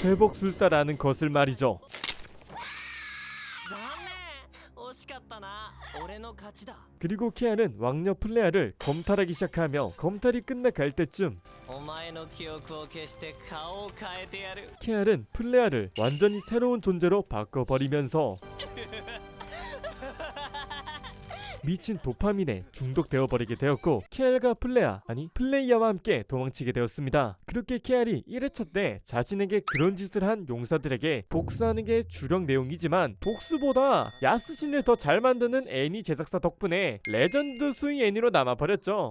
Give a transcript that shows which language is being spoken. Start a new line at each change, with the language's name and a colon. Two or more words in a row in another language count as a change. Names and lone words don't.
Korean: 회복술사라는 것을 말이죠.
Japanese: 残念惜しかったな俺の勝ちだ
Korean: 그리고 케알은 왕녀 플레아를 검탈하기 시작하며 검탈이 끝나갈 때쯤
Japanese: お前の記憶を消して顔を変えてやる
Korean: 케알은 플레아를 완전히 새로운 존재로 바꿔버리면서 미친 도파민에 중독되어 버리게 되었고 케알과 플레아 아니 플레이어와 함께 도망치게 되었습니다. 그렇게 케알이 1회차 때 자신에게 그런 짓을 한 용사들에게 복수하는 게 주력 내용이지만 복수보다 야스신을 더 잘 만드는 애니 제작사 덕분에 레전드 수위 애니로 남아버렸죠.